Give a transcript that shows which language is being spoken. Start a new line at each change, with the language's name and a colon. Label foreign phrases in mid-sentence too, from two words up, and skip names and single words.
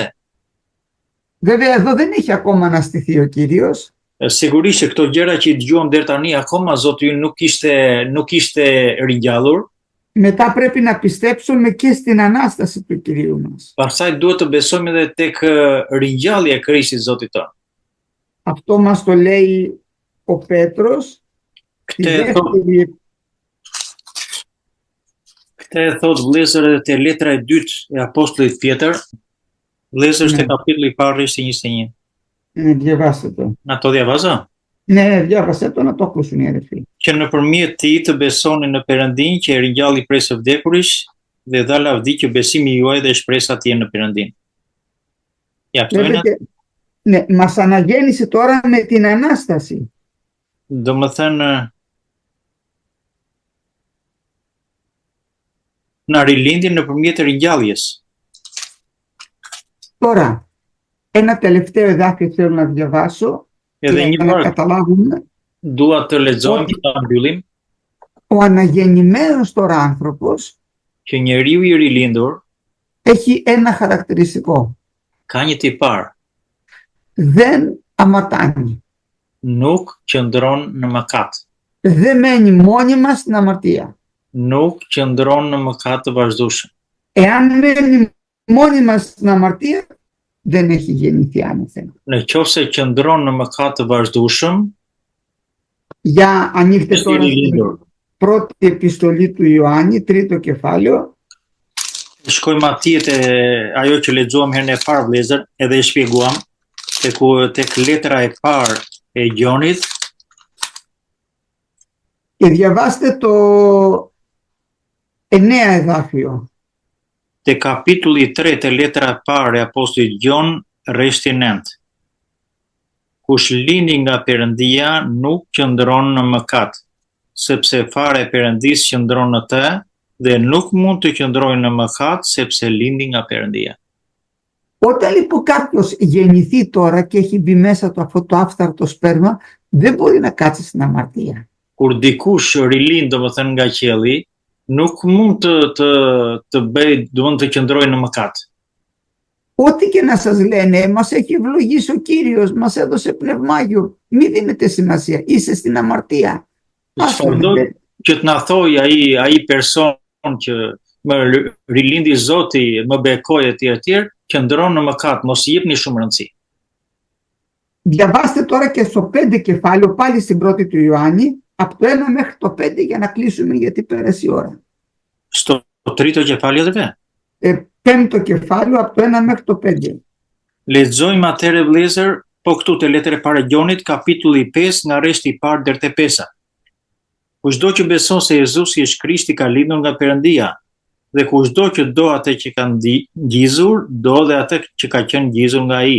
Greek: Βέβαια εδώ δεν έχει ακόμα αναστηθεί ο Κύριος.
Albanian: Sigurisht që këto gjëra që i dëgjuam deri tani akoma Zoti ynë nuk ishte ringjallur.
Greek: Μετά πρέπει να πιστέψουμε και στην Ανάσταση του Κυρίου μας.
Albanian: Pastaj duhet të besojmë edhe tek ringjallja e Krishtit Zotit tonë.
Greek: Αυτό μας το λέει ο Πέτρος.
Albanian: Këtë e thot vëllezër edhe te letra e dytë e apostullit Pjetër, vëllezër te kapitulli i parë versi 21.
Greek: Διαβάστε το. Να το διαβάζω? Ναι, διάβασε το να το ακούσουν οι αδερφοί.
Albanian: Që nëpërmjet tij të besoni në Perëndinë që e ringjalli prej së vdekurish dhe dha lavdi që besimi juaj dhe shpresa të jenë në Perëndinë. Ja, këto janë.
Greek: Ναι, μας αναγέννησε τώρα με την Ανάσταση.
Albanian: Domethënë na rilindin nëpërmjet ringjalljes.
Greek: Τώρα, ένα τελευταίο εδάφιο θέλω να διαβάσω για να καταλάβουμε.
Albanian: Dua të lexojmë që ta mbyllim.
Greek: Ο αναγεννημένος τώρα άνθρωπος
Albanian: Që njeriu i rilindur
Greek: έχει ένα χαρακτηριστικό.
Albanian: ka një tipar,
Greek: Δεν αματάνει.
Albanian: nuk qëndron në mëkat,
Greek: Δεν μένει μόνιμα στην αμαρτία.
Albanian: nuk qëndron në mëkat të vazhdueshëm.
Greek: Εάν μένει μόνιμα στην αμαρτία, δεν έχει γεννηθεί άνωθεν.
Albanian: Në qoftë se qëndron në mëkat të vazhdueshëm,
Greek: Για ανοίχτε
Albanian: është i
Greek: τώρα
Albanian: rilindur.
Greek: στην πρώτη επιστολή του Ιωάννη, τρίτο κεφάλαιο,
Albanian: Shkojmë atje te ajo që lexuam herën e parë vëllezër, edhe e shpjeguam tek letra e parë e Gjonit,
Greek: και διαβάστε το 9 εδάφιο.
Albanian: te kapitulli 3 te letra e parë e apostullit Gjon, rreshti 9. Kush lini nga Perëndia nuk qëndron në mëkat, sepse fare e Perëndisë qëndron në të dhe nuk mund të qëndrojë në mëkat sepse lindi nga Perëndia.
Greek: Όταν λοιπόν κάποιος γεννηθεί τώρα και έχει μπει μέσα του αυτό το άφθαρτο σπέρμα, δεν μπορεί να κάτσει στην αμαρτία.
Albanian: Kur dikush rilind, domethënë nga qielli, nuk mund të bëj, domethënë të qëndrojë në mëkat.
Greek: Ό,τι και να σας λένε, μας έχει ευλογήσει ο Κύριος, μας έδωσε πνευμάγιο, μη δίνετε σημασία, είστε στην αμαρτία.
Albanian: Çfarëdo që të na thoj ai person që më rilindi Zoti, më bekoi etj, qëndron në mëkat, mos i jepni shumë rëndësi.
Greek: Διαβάστε τώρα και στο 5 κεφάλαιο, πάλι στην πρώτη του Ιωάννη, από το 1 μέχρι το 5 για να κλείσουμε γιατί πέρασε η ώρα. Στο τρίτο κεφάλαιο dhe? Πέμπτο κεφάλαιο, από το 1 μέχρι το 5.
Albanian: Lexojmë atëherë vëllezër, po këtu te letra e parë Gjonit, kapitulli 5 nga rreshti i parë deri te 5. Kushdo që beson se Jezusi është Krishti ka lindur nga Perëndia, dhe kushdo që do atë që ka ngjizur, do dhe atë që ka qenë ngjizur nga ai.